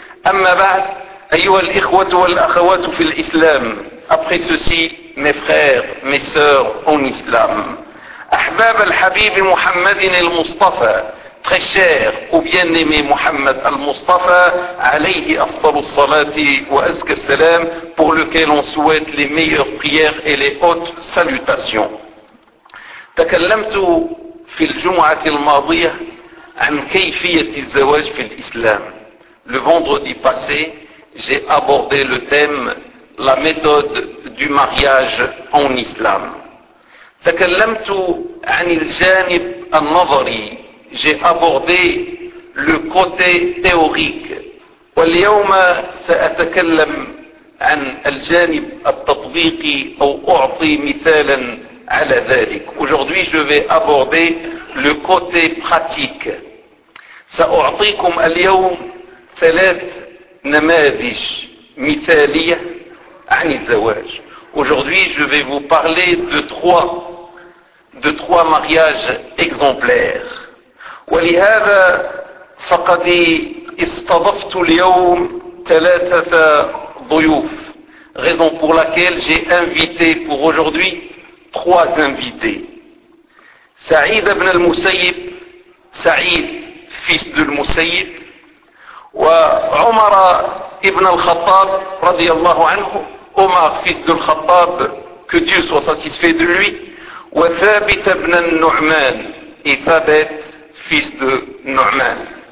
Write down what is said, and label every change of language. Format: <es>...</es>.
<ar>أما بعد, أيها الإخوة والأخوات في الإسلام,</ar> <fr>après ceci, mes frères, mes sœurs en islam,</fr> <ar>أحباب الحبيب محمد المصطفى,</ar> <fr>très cher ou bien-aimé Mohammed al-Mustafa,</fr> <ar>عليه أفضل الصلاة وأزكى السلام,</ar> <fr>pour lequel on souhaite les meilleures prières et les hautes salutations.</fr> <ar>تكلمت في الجمعة الماضية عن كيفية الزواج في الإسلام.</ar> <fr>Le vendredi passé, j'ai abordé le thème la méthode du mariage en islam.</fr> <ar>تكلمت عن الجانب النظري,</ar> <fr>j'ai abordé le côté théorique.</fr> <ar>واليوم سأتكلم عن الجانب التطبيقي أو أعطي مثالا على ذلك.</ar> <fr>Aujourd'hui je vais aborder le côté pratique.</fr> <ar>سأعطيكم اليوم ثلاث نماذج مثالية عن الزواج.</ar> <fr>Aujourd'hui, je vais vous parler de trois mariages exemplaires.</fr> <ar>ولهذا فقد استضفت اليوم ثلاثة ضيوف.</ar> <fr>Raison pour laquelle j'ai invité pour aujourd'hui trois invités. سعيد بن المسيب, سعيد fils de المسيب,</fr> <ar>وعمر ابن الخطاب رضي الله عنه,</ar> <fr>Omar, fils de Khattab, que Dieu soit satisfait de lui, wa Thabit ibn al-Nu'man, et Thabit, fils de Nu'man.</fr>